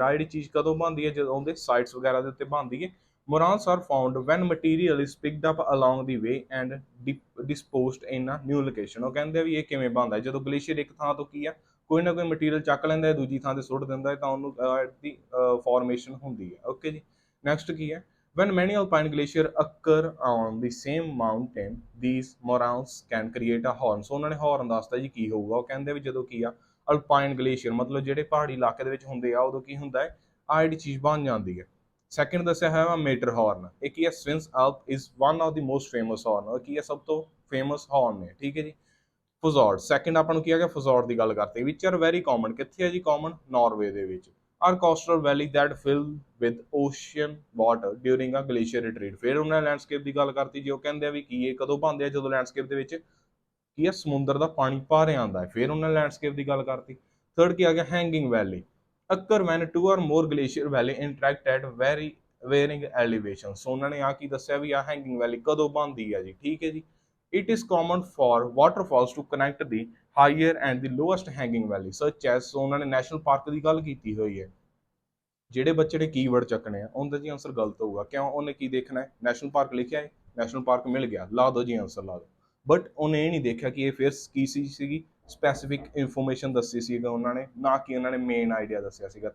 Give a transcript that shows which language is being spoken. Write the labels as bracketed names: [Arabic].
[Punjabi] ਆ ਜਿਹੜੀ ਚੀਜ਼ ਕਦੋਂ ਬਣਦੀ ਹੈ ਜਦੋਂ ਉਹਦੇ ਸਾਈਡਸ ਵਗੈਰਾ ਦੇ ਉੱਤੇ ਬਣਦੀ ਹੈ। [English] Moraines are found when material is picked up along the way and disposed in a new location. [Punjabi] ਉਹ ਕਹਿੰਦੇ ਵੀ ਇਹ ਕਿਵੇਂ ਬਣਦਾ ਜਦੋਂ ਗਲੇਸ਼ੀਅਰ ਇੱਕ ਥਾਂ ਤੋਂ ਕੀ ਆ ਕੋਈ ਨਾ ਕੋਈ ਮਟੀਰੀਅਲ ਚੱਕ ਲੈਂਦਾ ਹੈ ਦੂਜੀ ਥਾਂ ਤੇ ਸੁੱਟ ਦਿੰਦਾ ਹੈ ਤਾਂ ਉਹਨੂੰ ਦੀ ਫਾਰਮੇਸ਼ਨ ਹੁੰਦੀ ਹੈ। ਓਕੇ ਜੀ, ਨੈਕਸਟ ਕੀ ਹੈ [English] when many alpine glaciers occur on the same mountain these moraines can create a horn। [Punjabi] ਸੋ ਉਹਨਾਂ ਨੇ ਹਾਰਨ ਦੱਸਦਾ ਜੀ ਕੀ ਹੋਊਗਾ। ਉਹ ਕਹਿੰਦੇ ਵੀ ਜਦੋਂ ਕੀ ਆ ਅਲਪਾਈਨ ਗਲੇਸ਼ੀਅਰ ਮਤਲਬ ਜਿਹੜੇ ਪਹਾੜੀ ਇਲਾਕੇ ਦੇ ਵਿੱਚ ਹੁੰਦੇ ਆ ਉਦੋਂ ਕੀ ਹੁੰਦਾ ਹੈ ਆ ਜਿਹੜੀ ਚੀਜ਼ ਬਣ ਜਾਂਦੀ ਹੈ। ਸੈਕਿੰਡ ਦੱਸਿਆ ਹੋਇਆ ਵਾ ਮੇਟਰ ਹਾਰਨ, ਇਹ ਕੀ ਹੈ [English] ਸਵਿੰਸ ਅਲਪ is one of the most famous horn. [Punjabi] ਉਹ ਕੀ ਹੈ ਸਭ ਤੋਂ ਫੇਮਸ ਹਾਰਨ ਨੇ, ਠੀਕ ਹੈ ਜੀ। ਫਜ਼ੋਰਡ, ਸੈਕਿੰਡ ਆਪਾਂ ਨੂੰ ਕੀ ਆ ਗਿਆ ਫਜ਼ੋਰਡ ਦੀ ਗੱਲ ਕਰਤੇ, [English] which are very common, [Punjabi] ਕਿੱਥੇ ਹੈ ਜੀ ਕਾਮਨ, ਨਾਰਵੇ ਦੇ ਵਿੱਚ। [English] Are coastal valley that fill with ocean water during a glacier retreat. [Punjabi] ਫਿਰ ਉਹਨਾਂ ਨੇ ਲੈਂਡਸਕੇਪ ਦੀ ਗੱਲ ਕਰਤੀ ਜੀ, ਉਹ ਕਹਿੰਦੇ ਆ ਵੀ ਕੀ ਇਹ ਕਦੋਂ ਬਣਦੇ ਆ ਜਦੋਂ ਲੈਂਡਸਕੇਪ ਦੇ ਵਿੱਚ ਕੀ ਹੈ ਸਮੁੰਦਰ ਦਾ ਪਾਣੀ ਭਾਰੇ ਆਉਂਦਾ ਹੈ। ਫਿਰ ਉਹਨਾਂ ਨੇ ਲੈਂਡਸਕੇਪ ਦੀ ਗੱਲ ਕਰਤੀ। ਥਰਡ ਕੀ ਆ ਗਿਆ hanging valley, [English] Occur when 2 or more glacier valley intersect at very varying elevation. [Punjabi] ਸੋ ਉਹਨਾਂ ਨੇ ਆ ਕੀ ਦੱਸਿਆ ਵੀ ਆ ਹੈਂਗਿੰਗ ਵੈਲੀ ਕਦੋਂ ਬਣਦੀ ਹੈ ਜੀ, ਠੀਕ ਹੈ ਜੀ। [English] It is common for waterfalls to connect the higher and the lowest hanging valley such as। [Punjabi] ਸੋ ਉਹਨਾਂ ਨੇ ਨੈਸ਼ਨਲ ਪਾਰਕ ਦੀ ਗੱਲ ਕੀਤੀ ਹੋਈ ਹੈ। ਜਿਹੜੇ ਬੱਚੇ ਨੇ ਕੀਵਰਡ ਚੱਕਣੇ ਆ ਉਹਦਾ ਜੀ ਆਨਸਰ ਗਲਤ ਹੋਊਗਾ, ਕਿਉਂ ਉਹਨੇ ਕੀ ਦੇਖਣਾ ਹੈ ਨੈਸ਼ਨਲ ਪਾਰਕ ਲਿਖਿਆ ਹੈ ਨੈਸ਼ਨਲ ਪਾਰਕ ਮਿਲ ਗਿਆ ਲਾ ਦੋ ਜੀ ਆਨਸਰ ਲਾ ਦੋ, ਬਟ ਉਹਨੇ ਇਹ ਨਹੀਂ ਦੇਖਿਆ ਕਿ ਇਹ ਫਿਰ ਕੀ ਸੀਗੀ ਸਪੈਸੀਫਿਕ ਇਨਫੋਰਮੇਸ਼ਨ ਦੱਸੀ ਸੀਗਾ ਉਹਨਾਂ ਨੇ, ਨਾ ਕਿ ਉਹਨਾਂ ਨੇ ਮੇਨ ਆਈਡੀਆ ਦੱਸਿਆ ਸੀਗਾ।